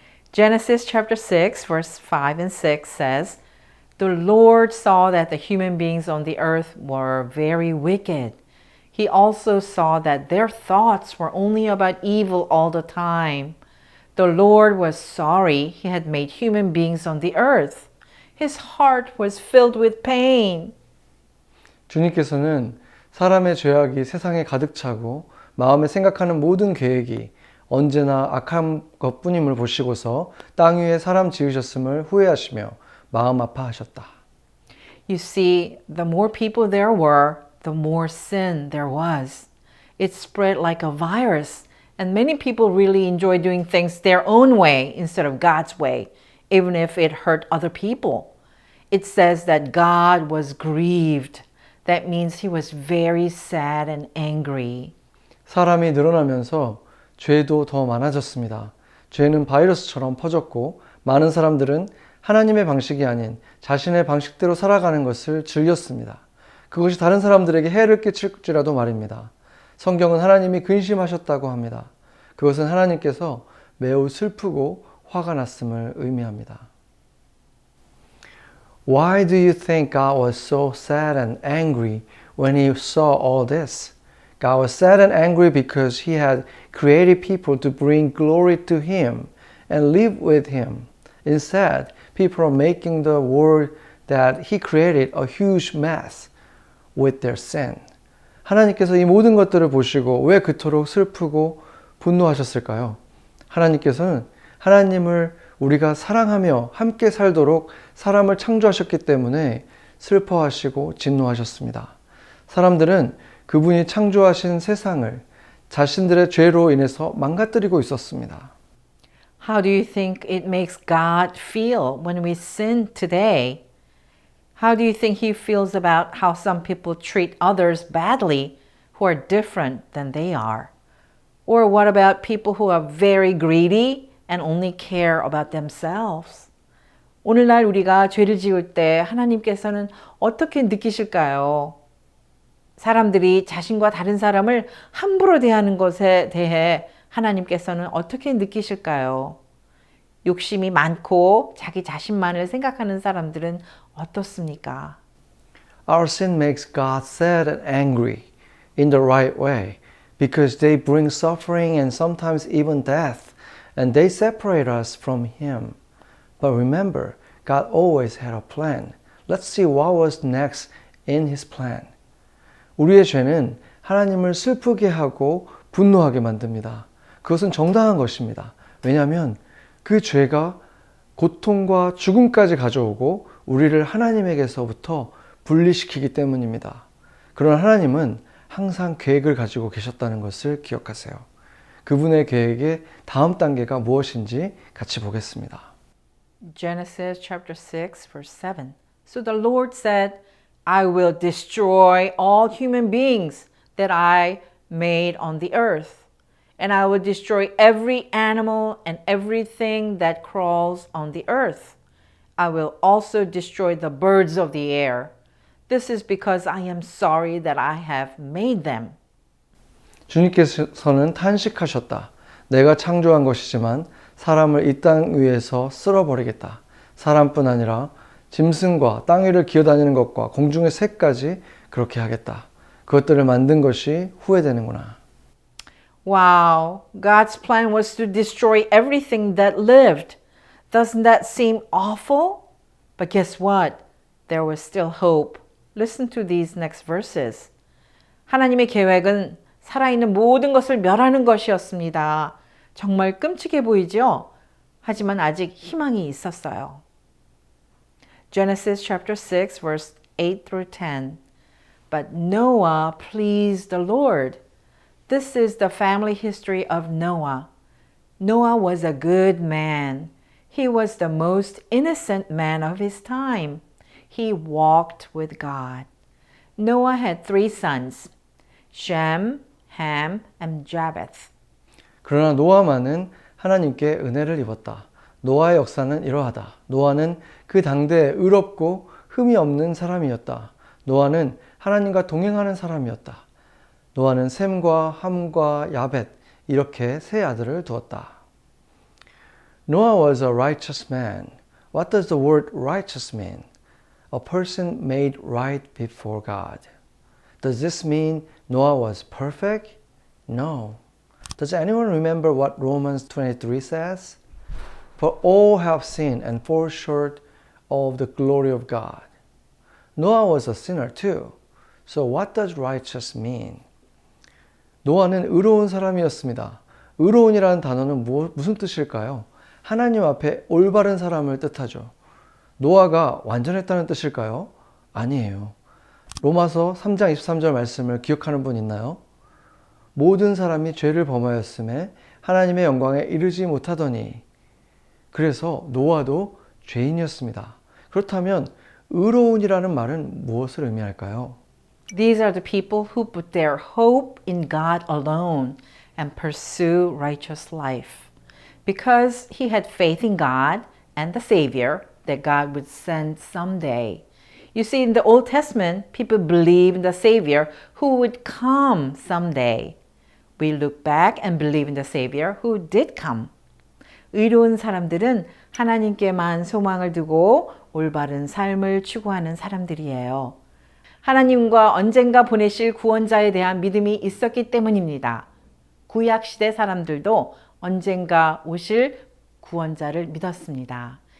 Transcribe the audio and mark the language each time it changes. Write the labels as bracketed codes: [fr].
[en] Genesis chapter 6, verse 5 and 6 says, The Lord saw that the human beings on the earth were very wicked. He also saw that their thoughts were only about evil all the time. The Lord was sorry he had made human beings on the earth. His heart was filled with pain. [ko] 주님께서는 사람의 죄악이 세상에 가득 차고 마음에 생각하는 모든 계획이 언제나 악한 것뿐임을 보시고서 땅 위에 사람 지으셨음을 후회하시며 마음 아파하셨다. [en] You see, the more people there were, the more sin there was. It spread like a virus, and many people really enjoy doing things their own way instead of God's way, even if it hurt other people. It says that God was grieved. That means he was very sad and angry. [ko] 사람이 늘어나면서 죄도 더 많아졌습니다. 죄는 바이러스처럼 퍼졌고 많은 사람들은 하나님의 방식이 아닌 자신의 방식대로 살아가는 것을 즐겼습니다. 그것이 다른 사람들에게 해를 끼칠지라도 말입니다. 성경은 하나님이 근심하셨다고 합니다. 그것은 하나님께서 매우 슬프고 화가 났음을 의미합니다. [en] Why do you think God was so sad and angry when he saw all this? God was sad and angry because he had created people to bring glory to him and live with him. Instead, people are making the world that he created a huge mess with their sin. [ko] 하나님께서 이 모든 것들을 보시고 왜 그토록 슬프고 분노하셨을까요? 하나님께서는 하나님을 우리가 사랑하며 함께 살도록 사람을 창조하셨기 때문에 슬퍼하시고 진노하셨습니다. 사람들은 그분이 창조하신 세상을 자신들의 죄로 인해서 망가뜨리고 있었습니다. [en] How do you think it makes God feel when we sin today? How do you think he feels about how some people treat others badly who are different than they are? Or what about people who are very greedy and only care about themselves? [ko] 오늘날 우리가 죄를 지을 때 하나님께서는 어떻게 느끼실까요? 사람들이 자신과 다른 사람을 함부로 대하는 것에 대해 하나님께서는 어떻게 느끼실까요? 욕심이 많고 자기 자신만을 생각하는 사람들은 어떻습니까? [en] Our sin makes God sad and angry in the right way because they bring suffering and sometimes even death, and they separate us from Him. But remember, God always had a plan. Let's see what was next in His plan. [ko] 우리의 죄는 하나님을 슬프게 하고 분노하게 만듭니다. 그것은 정당한 것입니다. 왜냐하면 그 죄가 고통과 죽음까지 가져오고 우리를 하나님에게서부터 분리시키기 때문입니다. 그러나 하나님은 항상 계획을 가지고 계셨다는 것을 기억하세요. 그분의 계획의 다음 단계가 무엇인지 같이 보겠습니다. [en] Genesis chapter 6, verse 7. So the Lord said, I will destroy all human beings that I made on the earth, and I will destroy every animal and everything that crawls on the earth. I will also destroy the birds of the air. This is because I am sorry that I have made them. [ko] 주님께서는 탄식하셨다. 내가 창조한 것이지만 사람을 이 땅 위에서 쓸어버리겠다. 사람뿐 아니라 짐승과 땅 위를 기어다니는 것과 공중의 새까지 그렇게 하겠다. 그것들을 만든 것이 후회되는구나. [en] Wow, God's plan was to destroy everything that lived. Doesn't that seem awful? But guess what? There was still hope. Listen to these next verses. [ko] 하나님의 계획은 살아있는 모든 것을 멸하는 것이었습니다. 정말 끔찍해 보이죠? 하지만 아직 희망이 있었어요. [en] Genesis chapter 6 verse 8 through 10. But Noah pleased the Lord. This is the family history of Noah. Noah was a good man. He was the most innocent man of his time. He walked with God. Noah had 3 sons, Shem, Ham, and Japheth. [ko] 그러나 노아만은 하나님께 은혜를 입었다. 노아의 역사는 이러하다. 노아는 그 당대에 의롭고 흠이 없는 사람이었다. 노아는 하나님과 동행하는 사람이었다. 노아는 셈과 함과 야벳 이렇게 3 아들을 두었다. [en] Noah was a righteous man. What does the word righteous mean? A person made right before God. Does this mean Noah was perfect? No. Does anyone remember what Romans 23 says? For all have sinned and fall short of the glory of God. Noah was a sinner too. So what does righteous mean? [ko] 노아는 의로운 사람이었습니다. 의로운이라는 단어는 무슨 뜻일까요? 하나님 앞에 올바른 사람을 뜻하죠. 노아가 완전했다는 뜻일까요? 아니에요. 로마서 3장 23절 말씀을 기억하는 분 있나요? 모든 사람이 죄를 범하였음에 하나님의 영광에 이르지 못하더니. 그래서 노아도 죄인이었습니다. 그렇다면 의로운이라는 말은 무엇을 의미할까요? [en] These are the people who put their hope in God alone and pursue righteous life. Because he had faith in God and the Savior that God would send someday. You see, in the Old Testament, people believe in the Savior who would come someday. We look back and believe in the Savior who did come. [ko] 의로운 사람들은 하나님께만 소망을 두고 올바른 삶을 추구하는 사람들이에요. 하나님과 언젠가 보내실 구원자에 대한 믿음이 있었기 때문입니다. 구약시대 사람들도 언젠가 오실 구원자를 믿었습니다.